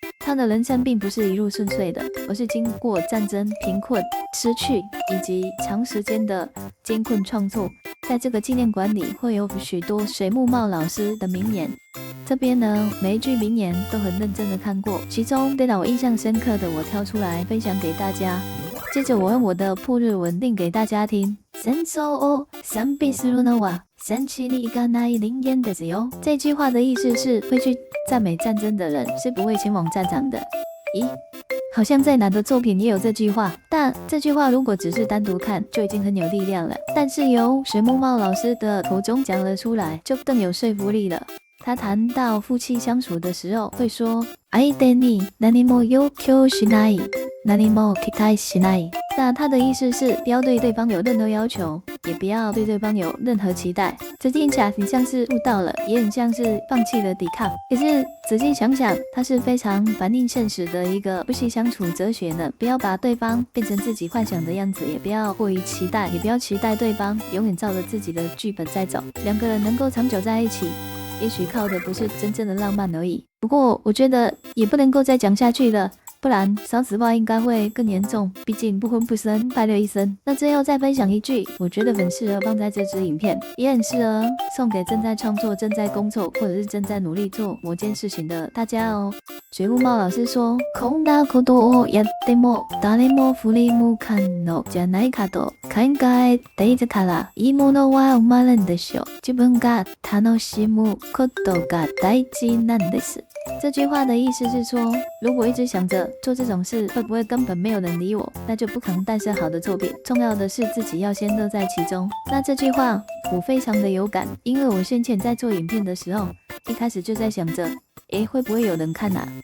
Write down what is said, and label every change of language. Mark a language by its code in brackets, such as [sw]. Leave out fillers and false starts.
[zh] 他的人生并不是一路顺遂的，而是经过战争、贫困、失去以及长时间的艰困创作。在这个纪念馆里会有许多水木茂老师的名言，这边呢每一句名言都很认真的看过，其中对让我印象深刻的我挑出来分享给大家。接着我用我的破日文念给大家听。 [ja] 戦争を賛美するのは戦地に行かない人間ですよ。 [zh] 这句话的意思是，会去赞美战争的人是不会前往战场的。咦，好像在哪的作品也有这句话，但这句话如果只是单独看就已经很有力量了，但是由水木茂老师的口中讲了出来，就更有说服力了。他谈到夫妻相处的时候会说， [ja] 相手に何も要求しない、何も期待しない。 [zh] 那他的意思是不要对对方有任何要求，也不要对对方有任何期待。这听起来很像是悟到了，也很像是放弃了抵抗。可是仔细想想，它是非常反映现实的一个不惜相处哲学呢。不要把对方变成自己幻想的样子，也不要过于期待，也不要期待对方永远照着自己的剧本在走。两个人能够长久在一起，也许靠的不是真正的浪漫而已。不过我觉得也不能够再讲下去了，不然少子化应该会更严重，毕竟不婚不生，快乐一生。那最后再分享一句，我觉得很适合放在这支影片，也很适合送给正在创作、正在工作或者是正在努力做某件事情的大家哦。水木茂老师说：“ [ja] こんなことをやっても誰も振り向かんのじゃないかと考えていたらいいものは生まれんでしょう。自分が楽しむことが大事なんです。” [zh] 这句话的意思是说，如果一直想着做这种事会不会根本没有人理我，那就不可能诞生好的作品。重要的是自己要先乐在其中。那这句话我非常的有感，因为我先前在做影片的时候，一开始就在想着，会不会有人看啊？